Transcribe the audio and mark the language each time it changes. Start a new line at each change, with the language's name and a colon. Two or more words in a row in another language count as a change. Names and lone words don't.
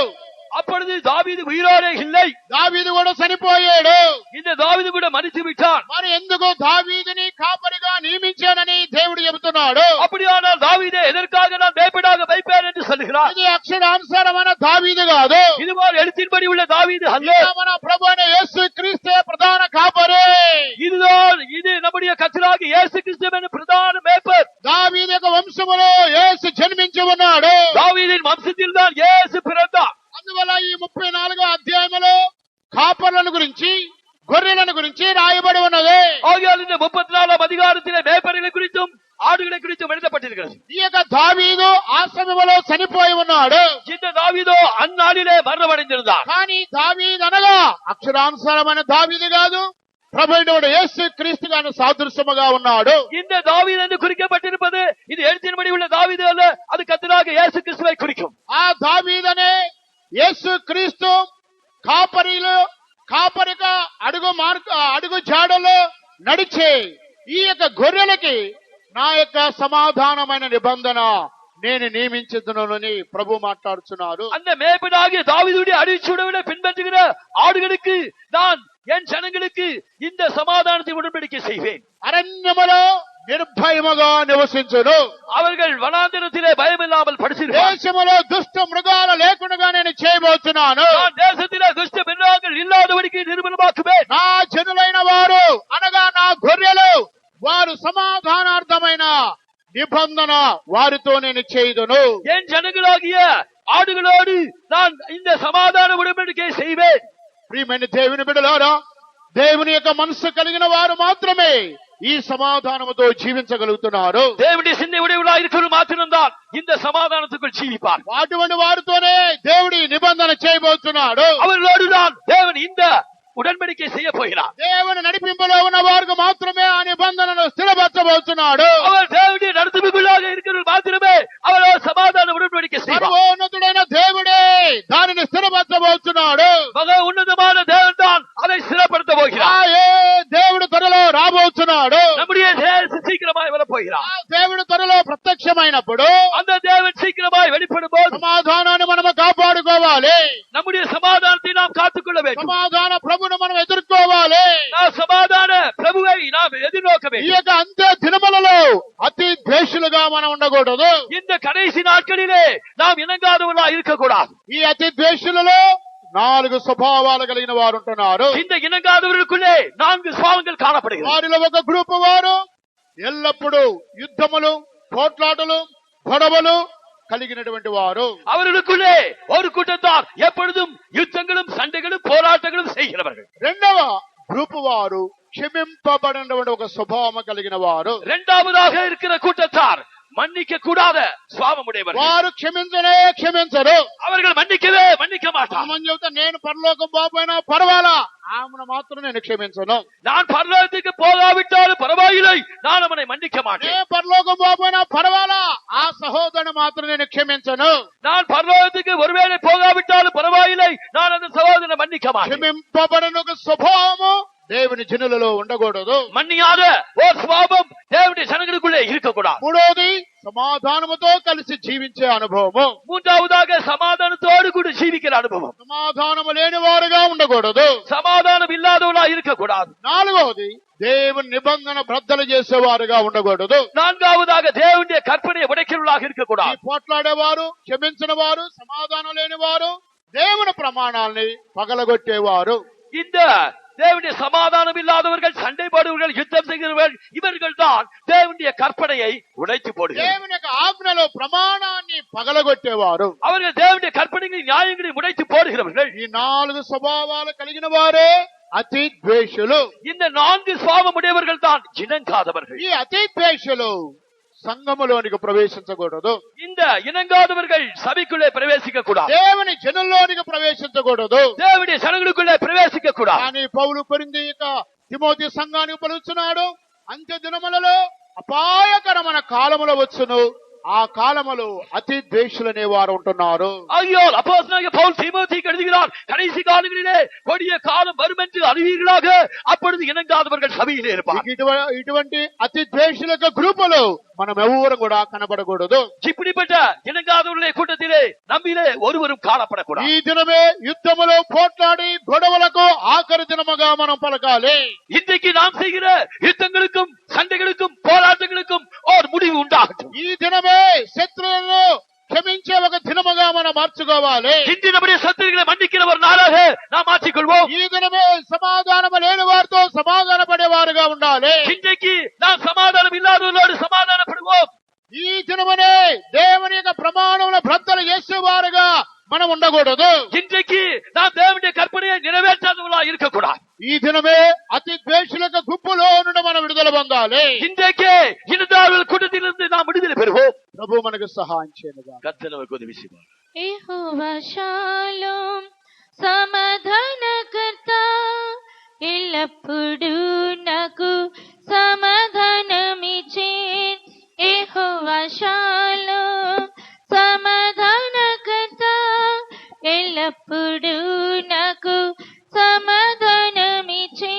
Tamil: அப்பொழுது தாவீது உயிரோடு இல்லை.
Telugu: దావీదు కూడా చనిపోయాడు.
Tamil: இந்த தாவீது கூட மரித்து விட்டான்.
Telugu: మరి ఎందుకు దావీదుని కాపరిగా నియమించానని దేవుడు చెబుతున్నాడు.
Tamil: அப்படியானால் தாவீதை எதற்காக நான் மேய்ப்பனாக வைப்பேன் என்று சொல்லுகிறார்.
Telugu: ఇది అక్షరానుసారమైన దావీదు కాదు.
Tamil: இதுபோல் எழுத்தின்படி உள்ள தாவீது அல்ல.
Telugu: ఇది మన ప్రభు అయిన యేసు క్రీస్తే ప్రధాన కాపరి.
Tamil: இதுதான் இது நம்முடைய கர்த்தராகிய இயேசு கிறிஸ்து என்ற பிரதான மேய்ப்பர்.
Telugu: దావీదు యొక్క వంశములో యేసు జన్మించి ఉన్నాడు.
Tamil: தாவீதின் வம்சத்தில் தான் இயேசு பிறந்தார்.
Telugu: అందువల్ల ఈ 34వ అధ్యాయములో కాపర్లను గురించి, గొర్రెలను గురించి రాయబడి ఉన్నది.
Tamil: ஆகையால் இந்த 34ஆம் அதிகாரத்திலே மேய்ப்பர்களை குறித்தும் ஆடுகளை குறித்தும் எழுதப்பட்டிருக்கிறது.
Telugu: ఈ యొక్క దావీదు ఆ సమయంలో చనిపోయి ఉన్నాడు.
Tamil: இந்த தாவீதோ அந்நாளிலே மரணமடைந்திருந்தார்.
Telugu: కానీ దావీదు అనగా అక్షరానుసారమైన దావీదు కాదు, ప్రభువైన యేసు క్రీస్తు గాని సాదృశ్యముగా ఉన్నాడు.
Tamil: இந்த தாவீது என்று குறிக்கப்பட்டிருப்பது இது எழுத்தின்படி உள்ள தாவீது அல்ல, அது கர்த்தராகிய இயேசு கிறிஸ்துவை குறிக்கும்.
Telugu: ఆ దావీదనే యేసు క్రీస్తు కాపరిగా అడుగు సమాధానమైన నిబంధన నేను నియమించుదునని ప్రభు మాట్లాడుతున్నారు.
Tamil: அந்த மேய்ப்பனாகிய தாவீதுடைய அடிச்சுவடுகளை பின்பற்றுகிற ஆடுகளுக்கு நான் என் ஜனங்களுக்கு இந்த சமாதானத்தை உடன்படிக்கை செய்வேன்.
Telugu: అరణ్యములో నిర్భయముగా నివసించును.
Tamil: அவர்கள் வனாந்திரத்திலே பயமில்லாமல் படுத்திருப்பார்கள்.
Telugu: దేశములో దుష్ట మృగాలు లేకుండా నేను చేయబోతున్నాను.
Tamil: நான் தேசத்திலே துஷ்ட மிருகங்கள் இல்லாதபடிக்கு நிர்மூலமாக்குவேன்.
Telugu: నా జనులైన వారు అనగా నా గొర్రెలు వారు సమాధానార్థమైన నిబంధన వారితో నేను చేయుదును.
Tamil: என் ஜனங்களாகிய ஆடுகளோடு நான் இந்த சமாதான உடன்படிக்கை செய்வேன்.
Telugu: ప్రియమైన దేవుని బిడ్డలారా, దేవుని యొక్క మనసు కలిగిన వారు మాత్రమే ఈ సమాధానముతో జీవించగలుగుతున్నారు.
Tamil: தேவனுடைய சிந்தை உடையவர்களாக இருக்கிறவர்கள் மாத்திரம்தான் இந்த சமாதானத்துக்குள் ஜீவிப்பார்.
Telugu: అటువంటి వారితోనే దేవుడి నిబంధన చేయబోతున్నాడు.
Tamil: அவர்களோடுதான் தேவன் இந்த உடன்படிக்கை செய்ய போகிறார்.
Telugu: దేవుని నడిపింపులో ఉన్న వారికి మాత్రమే ఆ నిబంధనను స్థిరపరచబోతున్నాడు.
Tamil: அவர் தேவனுடைய நடத்துமைக்குள்ளாக இருக்கிறவர்கள் மாத்திரமே அவரோடு சமாதான உடன்படிக்கை செய்வார்.
Telugu: సర్వోన్నతుడైన దేవుడే దానిని స్థిరపరచబోతున్నాడు.
Tamil: மகா ఉన్నతமான தேவன் தான் அதை ஸ்திரப்படுத்த போகிறார்.
Telugu: దేవుడు త్వరలో రాబోతున్నాడు.
Tamil: நம்முடைய தேவன் சீக்கிரமாய் வரப் போகிறார்.
Telugu: దేవుడు త్వరలో ప్రత్యక్షమైనప్పుడు
Tamil: அந்த தேவன் சீக்கிரமாய் வெளிப்படும் போது
Telugu: సమాధానాన్ని మనము కాపాడుకోవాలి.
Tamil: நம்முடைய சமாதானத்தை நாம் காத்துக்கொள்ள வேண்டும்.
Telugu: సమాధాన ప్రభును మనం ఎదుర్కోవాలి.
Tamil: நாம் சமாதான பிரபுவை நாம் எதிர்நோக்க
Telugu: ఈ
Tamil: வேண்டும்.
Telugu: యొక్క అంత్య దినములలో అతి ద్వేషులుగా మనం ఉండకూడదు.
Tamil: இந்த கடைசி நாட்களிலே நாம் இணங்காதவர்களாக இருக்கக்கூடாது.
Telugu: ఈ అతి ద్వేషులలో 4 స్వభావాలు కలిగిన వారు ఉంటున్నారు.
Tamil: இந்த இணங்காதவர்களுக்குள்ளே 4 சுபாவங்கள் காணப்படுகிறது.
Telugu: వారిలో ఒక గ్రూప్ వారు ఎల్లప్పుడూ యుద్ధములు, పోట్లాటలు, గొడవలు కలిగినటువంటి వారు.
Tamil: அவர்களுக்குள்ளே ஒரு கூட்டத்தார் எப்பொழுதும் யுத்தங்களும் சண்டைகளும் போராட்டங்களும் செய்கிறவர்கள்.
Telugu: రెండవ గ్రూప్ వారు క్షమింపబడినటువంటి ఒక స్వభావం కలిగిన వారు.
Tamil: இரண்டாவதாக இருக்கிற கூட்டத்தார் மன்னிக்க கூடாத சுபாவமுடையவர்கள்.
Telugu: వారు క్షమించరు.
Tamil: அவர்கள் மன்னிக்கவே மன்னிக்க மாட்டார்.
Telugu: మనం చెబుతా నేను పరలోకం పోపోయినా పర్వాలా, ఆమెను మాత్రం నేను క్షమించను.
Tamil: நான் பரலோகத்துக்கு போகாவிட்டாலும் பரவாயில்லை, நான் அவனை மன்னிக்க மாட்டேன்.
Telugu: నేను పరలోకం పోపోయినా పర్వాలా, ఆ సహోదరుని మాత్రం నేను క్షమించను.
Tamil: நான் பரலோகத்துக்கு ஒருவேளை போகாவிட்டாலும் பரவாயில்லை, நான் அந்த சகோதரனை மன்னிக்க மாட்டேன்.
Telugu: క్షమింపబడిన ఒక స్వభావము దేవుని జనులలో ఉండకూడదు.
Tamil: மன்னியாத ஒரு சுபாவம் தேவனுடைய ஜனங்களுக்குள்ளே இருக்கக்கூடாது.
Telugu: మూడోది సమాధానముతో కలిసి జీవించే అనుభవము.
Tamil: மூன்றாவதாக சமாதானத்தோடு கூட ஜீவிக்கிற அனுபவம்.
Telugu: సమాధానము లేని వారుగా ఉండకూడదు.
Tamil: சமாதானம் இல்லாதவளா இருக்கக்கூடாது.
Telugu: నాలుగవది దేవుని నిబంధన బ్రద్దలు చేసేవారుగా ఉండకూడదు.
Tamil: நான்காவதாக தேவனுடைய கற்பனையை உடைக்கிறவர்களாக
Telugu: ఈ
Tamil: இருக்கக்கூடாது.
Telugu: పోట్లాడేవారు, క్షమించిన వారు, సమాధానం లేని వారు, దేవుని ప్రమాణాల్ని పగలగొట్టేవారు.
Tamil: இந்த தேவனுடைய சமாதானம் இல்லாதவர்கள், சண்டை போடுவர்கள், யுத்தம் செய்கிறவர்கள், இவர்கள் தான் தேவனுடைய கற்பனையை உடைத்து போடுகிறார்கள்.
Telugu: దేవుని యొక్క ఆజ్ఞలో ప్రమాణాన్ని పగలగొట్టేవారు.
Tamil: அவர்கள் தேவனுடைய கற்பனைகளின் நியாயங்களை உடைத்து போடுகிறவர்கள்.
Telugu: ఈ 4 స్వభావాలు కలిగిన వారే అతి ద్వేషులు.
Tamil: இந்த 4 சுபாவம் உடையவர்கள் தான் இணங்காதவர்கள்.
Telugu: ఈ అతి ద్వేషులు సంఘములోనికి ప్రవేశించకూడదు.
Tamil: இந்த இணங்காதவர்கள் சபைக்குள்ளே பிரவேசிக்க கூடாது.
Telugu: దేవుని జనుల్లోనికి ప్రవేశించకూడదు.
Tamil: தேவனுடைய ஜனங்களுக்குள்ளே பிரவேசிக்க கூடாது.
Telugu: కానీ పౌలు కొరింథీ యొక్క తిమోతి సంఘానికి పలుకుతున్నాడు, అంత్య దినములలో అపాయకరమైన కాలములు వచ్చును, ఆ కాలములో అతి ద్వేషులనే వారు ఉంటున్నారు.
Tamil: ஆகியோர் அப்போஸ்தலனாகிய பவுல் தீமோத்தேயுக்கு எழுதுகிறார், கடைசி காலங்களிலே கொடிய காலம் வரும் என்று அறிவீர்களாக, அப்பொழுது இணங்காதவர்கள் சபையிலே இருப்பார்.
Telugu: ఇటువంటి అతి ద్వేషుల యొక్క గ్రూపులు మనం ఎవరు కూడా కనబడకూడదు.
Tamil: இப்படிப்பட்ட இணங்காதவர்களுடைய கூட்டத்திலே நம்மிலே ஒருவரும் காணப்படக்கூடாது.
Telugu: ఈ దినమే యుద్ధములో పోట్లాడి గొడవలకు ఆఖరి దినముగా మనం పలకాలి.
Tamil: இன்றைக்கு நாம் செய்கிற யுத்தங்களுக்கும் சண்டைகளுக்கும் போராட்டங்களுக்கும் ஒரு முடிவு உண்டாகட்டும்.
Telugu: ఈ దినమే శత్రువులను క్షమించే ఒక దినముగా మనం మార్చుకోవాలి.
Tamil: இன்று நம்முடைய சத்துருக்களை மன்னிக்கிற ஒரு நாளாக நாம் மாற்றிக்கொள்வோம்.
Telugu: ఈ దినమే సమాధానము లేని వారితో సమాధాన పడేవారుగా ఉండాలి.
Tamil: இன்றைக்கு நாம் சமாதானம் இல்லாதவர்களோடு சமாதானப்படுவோம்.
Telugu: ఈ దినమనే దేవుని యొక్క ప్రమాణముల బ్రద్దలు చేసేవారుగా మనం ఉండకూడదు.
Tamil: இன்றைக்கு நாம் தேவனுடைய கற்பனையை நிறைவேற்றாதவர்களா இருக்கக்கூடாது.
Telugu: ఈ దినమే అతి ద్వేషుల యొక్క గుంపులో నుండి మనం విడుదల పొందాలి.
Tamil: இன்றைக்கே இனதார்கள் கூட்டத்திலிருந்து நாம் விடுதலை பெறுவோம்.
Telugu: ప్రభు మనకు సహాయం చేయనుగా.
Tamil: கர்த்தர் நமக்கு உதவி செய்வார்.
Telugu: యెహోవా షాలోమ్ సమాధానకర్తా, ఎల్లప్పుడూ నాకు సమాధానమిచ్చే. యెహోవా షాలోమ్ సమాధానకర్తా, ఎల్లప్పుడూ నాకు సమాధానమిచ్చే.